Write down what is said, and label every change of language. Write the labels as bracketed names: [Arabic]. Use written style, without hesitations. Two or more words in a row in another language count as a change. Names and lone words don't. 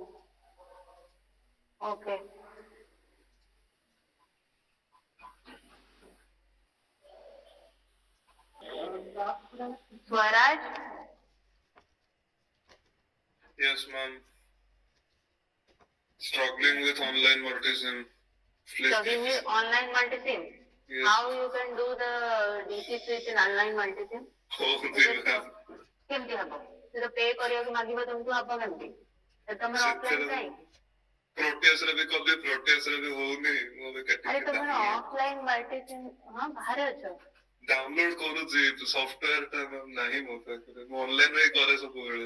[English] Okay. Swaraj? Yes, ma'am. Struggling with online multisim. Struggling with online multisim. Yes. How you can do the DC switch in online multisim? [Odia] କେମିତି ହବ ସେଟା ପେ କରିବାକୁ ମାଗିବ ତମକୁ ହବ କେମିତି ତମର ଅଫଲାଇନ କାଇଁ ପ୍ରୋଟିୟସରେ ବି କଲି ପ୍ରୋଟିୟସରେ ବି ହଉନି ମୁଁ ବି ଆରେ ତମର ଅଫଲାଇନ ମଲ୍ଟିସିମ୍ ହଁ ବାହାରେ ଅଛ ଡାଉନଲୋଡ କରୁଛି ସଫ୍ଟୱେର ଟା ନାହିଁ ମୋ ପାଖରେ ମୁଁ ଅନଲାଇନ ରେ କରେ ସବୁବେଳେ